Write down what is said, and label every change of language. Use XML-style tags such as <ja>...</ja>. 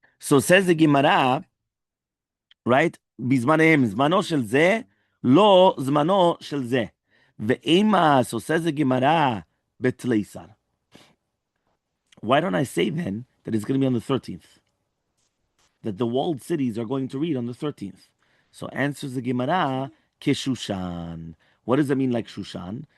<en>So says the Gemara, right?</en> <he>בזמניהם, זמנו של זה, לא זמנו של זה. ואימה,</he> <en>so says the Gemara,</en> <he>בתליסר.</he> <en>Why don't I say then that it's going to be on the 13th? That the walled cities are going to read on the 13th. So answers the Gemara, Keshushan. What does that mean like Shushan?</en>